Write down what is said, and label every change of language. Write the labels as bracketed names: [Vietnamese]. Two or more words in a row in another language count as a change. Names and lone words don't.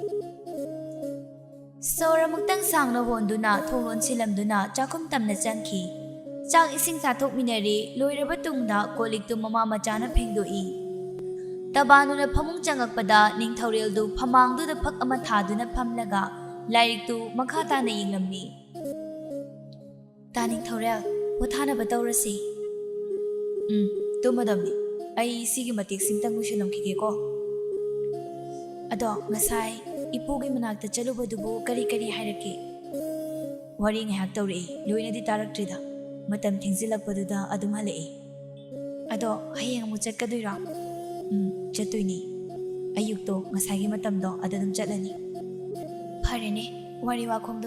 [Manipuri] Sora muktang sang na honduna thongon silamduna chakum tamna changki chang ising sathok minari loiraba tungda kolik tu mama machana phengdoi tabanu na phamung changakpada ningthorel du phamangdu da phak ama thaduna phamlaga lairik tu makhata na yinglammi taning thorel pothana batawrasi tumadamni ai sigi matik singtang musulamkhige ko ado ngasai ipugi manakta chalubadubu kari hairake wari ngahak tawri loinadi taraktrida matam thingzilakpaduda adum halai ado hayeng amu chatkadoira chatoini ayukto ngasagi matamdo adadum chatlani pharene wari wakhomdo